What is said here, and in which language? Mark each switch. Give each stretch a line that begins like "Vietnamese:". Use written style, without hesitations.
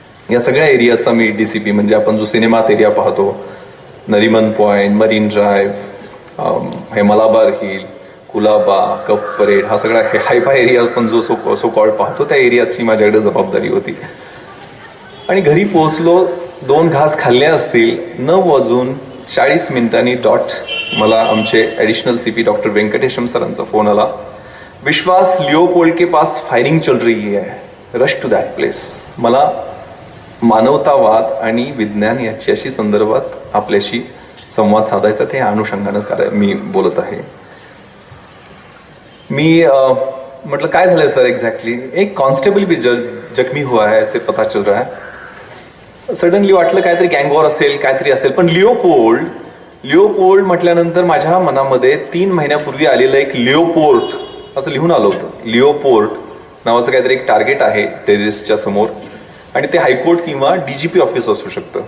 Marathi: या सगळ्या एरियाचा मी DCP म्हणजे आपण जो सिनेमात एरिया पाहतो, नरिमन पॉइंट, मरीन ड्राईव्ह, हे मलाबार हिल, कुलाबा, कफ परेड, हा सगळा हायफाय एरिया आपण जो सो कॉल्ड पाहतो त्या एरियाची माझ्याकडे जबाबदारी होती. आणि घरी पोहोचलो, 2 घास खाल्ले असतील. 9:40 डॉट मला आमचे ऍडिशनल CP डॉक्टर वेंकटेशम सरांचा फोन आला.
Hindi: विश्वास, लिओपोल्ड के पास फायरिंग चल रही है,
English: Rush to that place.
Marathi: मला मानवतावाद आणि विज्ञान याच्याशी संदर्भात आपल्याशी संवाद साधायचा, ते अनुषंगानं मी बोलत आहे. मी म्हटलं काय झालंय सर एक्झॅक्टली?
Hindi: एक कॉन्स्टेबल भी जखमी हुआ है ऐसे पता चल रहा है.
Marathi: सडनली वाटलं काहीतरी गँगवॉर असेल, काहीतरी असेल. पण लिओपोल्ड म्हटल्यानंतर माझ्या मनामध्ये 3 महिन्यापूर्वी आलेलं एक लिओपोर्ट असं लिहून आलं होतं. लिओपोर्ट नावाचं काहीतरी एक टार्गेट आहे टेररिस्टच्या समोर, आणि ते हायकोर्ट किंवा DGP ऑफिस असू शकतं.